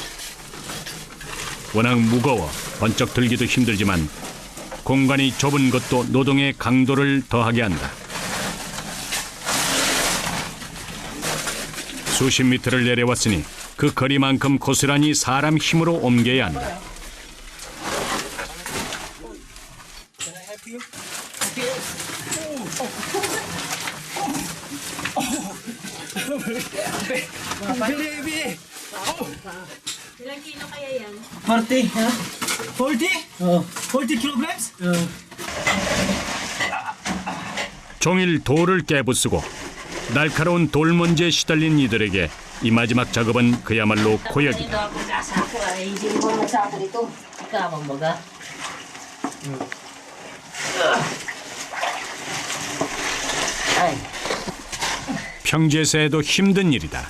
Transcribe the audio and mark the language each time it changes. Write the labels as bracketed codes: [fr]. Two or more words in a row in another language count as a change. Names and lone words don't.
[ko] 워낙 무거워 번쩍 들기도 힘들지만 공간이 좁은 것도 노동의 강도를 더하게 한다. 수십 미터를 내려왔으니 그 거리만큼 고스란히 사람 힘으로 옮겨야 한다. [tl] Ilang kilo kaya yan? [en] 40, ha? 40? 40 kilograms? [ko] 종일 돌을 깨부수고 날카로운 돌먼지에 시달린 이들에게 이 마지막 작업은 그야말로 고역이다. 평지에서 해도 힘든 일이다.